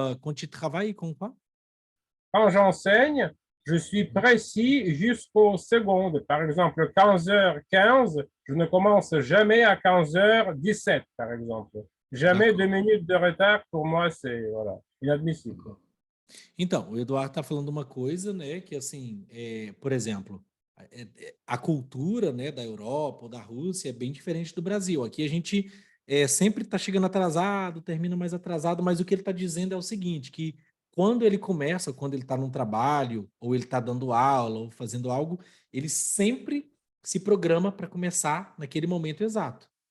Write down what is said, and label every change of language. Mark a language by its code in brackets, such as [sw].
[fr] quand tu travailles, com quoi? Quand j'enseigne, je suis précis jusqu'aux secondes. Par exemple, 15h15, je ne commence jamais à 15h17, par exemple. Jamais 2 minutes de retard, pour moi, c'est voilà, inadmissible. [pt] Então, o Eduardo está falando uma coisa, né, que assim, por exemplo, a cultura, né, da Europa ou da Rússia é bem diferente do Brasil. Aqui a gente sempre está chegando atrasado, termina mais atrasado, mas o que ele está dizendo é o seguinte, que quando ele começa, quando ele está num trabalho, ou ele está dando aula, ou fazendo algo, ele sempre se programa para começar naquele momento exato.